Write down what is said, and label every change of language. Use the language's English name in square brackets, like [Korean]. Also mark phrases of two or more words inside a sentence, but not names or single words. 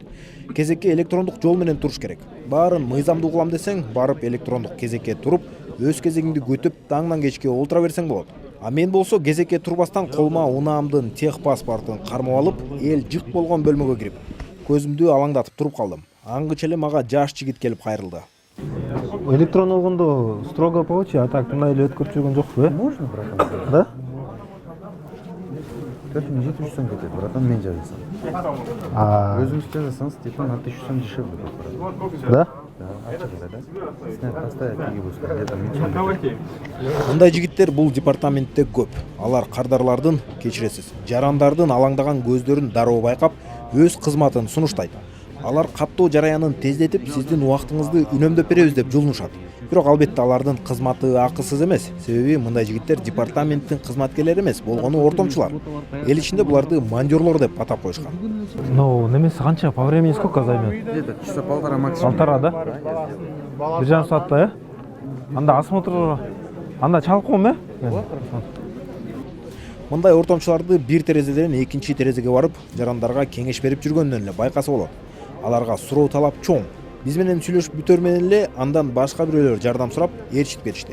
[Kyrgyz] Кезекке электрондук жол менен туруш керек. Баарын мыйзамдуу кылам десең, барып электрондук кезекке туруп, өз кезегиңди күтүп, таңдан кечке олтура берсең болот. А мен болсо кезекке турбастан колума унаамдын техпаспортун кармап алып, эл жык болгон бөлмөгө кирип, көзүмдү алаңдатып туруп калдым. Аңгыча эле мага жаш жигит келип кайрылды. Электрон болгондо [Russian] строго получи, а так [Kyrgyz] мындай эле өткөрүп жүргөн жокпу, э? [Russian] Можно, братан? Да? [Kyrgyz] 4700 сом кетет, братан, мен жазасам. Өзүңүз жазасаңыз, [Russian] типа на 1000 сом дешевле будет, братан. Да? [Kyrgyz] Да, ачык эле, да. [Russian] Снять поставить, киги бустан, где-то 1000 сом. [Kyrgyz] Мындай жигиттер бул департаментте көп. Алар кардарлардын, кечиресиз, жарандардын алаңдаган көздөрүн дароо байкап, өз кызматын сунуштайт. Алар каттоо жараянын тездетип, сиздин убактыңызды үнөмдөп беребиз деп жулунушат. Бирок албетте алардын кызматы акысыз эмес. Себеби мындай жигиттер департаменттин кызматкерлери эмес, болгону ортомчулар. Эл ичинде буларды мандёрлор деп атап коюшкан. Ну, немеси канча, [Russian] по времени сколько займет? Где-то часа полтора максимум. Полтора, [Kyrgyz] да? 1,5 саатта, э? Анда осмотр, анда чалып коем, э? Мындай ортомчуларды бир терезеден экинчи терезеге барып, жарандарга кеңеш берип жүргөндөн эле байкаса болот. Аларга суроо талап чоң. Биз менен сүйлөшүп бүтөр менен эле андан башка бирөөлөр жардам сурап ээрчитип беришти.